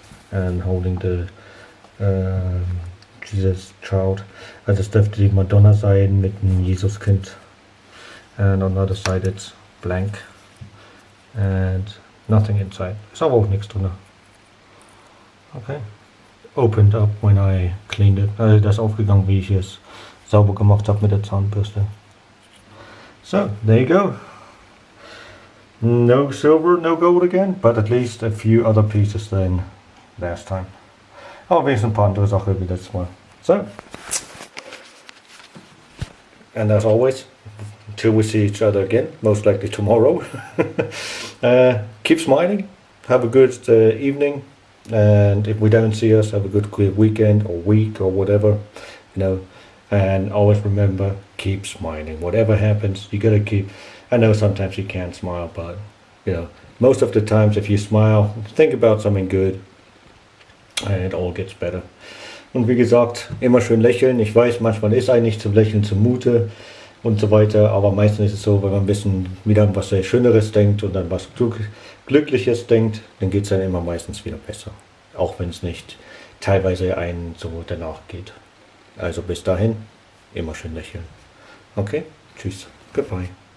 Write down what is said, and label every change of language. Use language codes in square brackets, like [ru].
[en] And holding the Jesus Child. [de] Also es dürfte die Madonna sein mit dem Jesuskind. [en] And on the other side it's blank. And nothing inside. [de] Ist aber auch nichts drin. [en] Okay. Opened up when I cleaned it. [de] Also das ist aufgegangen, wie ich es sauber gemacht habe mit der Zahnbürste. [en] So, there you go. No silver, no gold again, but at least a few other pieces than last time. [de] Aber wenigstens ein paar andere Sachen wie letztes Mal. [en] So. And as always, until we see each other again, most likely tomorrow, keep smiling, have a good evening, and if we don't see us, have a good weekend or week or whatever, you know, and always remember, keep smiling. Whatever happens, you gotta keep, I know sometimes you can't smile, but, you know, most of the times if you smile, think about something good, and it all gets better. [de] Und wie gesagt, immer schön lächeln. Ich weiß, manchmal ist eigentlich zum Lächeln zumute und so weiter, aber meistens ist es so, wenn man ein bisschen wieder an was sehr Schöneres denkt und an was Glückliches denkt, dann geht es dann immer meistens wieder besser. Auch wenn es nicht teilweise einen so danach geht. Also bis dahin, immer schön lächeln. Okay, tschüss, goodbye.